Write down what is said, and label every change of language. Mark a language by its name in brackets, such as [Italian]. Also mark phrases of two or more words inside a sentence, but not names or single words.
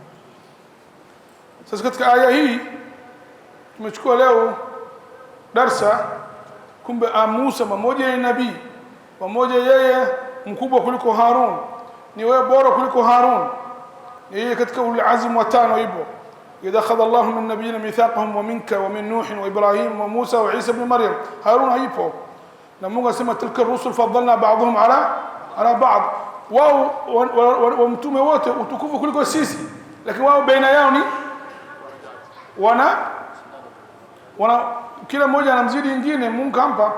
[Swahili] Sasa katika aya hii tumechukua leo darsa, kumbe Musa mmoja ni nabii, mmoja yeye mkubwa kuliko Harun, ni wewe bora kuliko Harun, yeye katika [Arabic] أولو العزم [Swahili] watano hivyo. [Arabic] إذ أخذ الله من النبيين ميثاقهم ومنك ومن نوح وإبراهيم وموسى وعيسى ابن مريم. [Swahili] Harun haipo, na Mungu asema [Arabic] تلك الرسل فضلنا بعضهم على بعض. [Swahili] Wao wa mtume wote utukufu kuliko sisi, lakini wao baina yao ni wana kila mmoja anamzidi mwingine, Mungu kampa.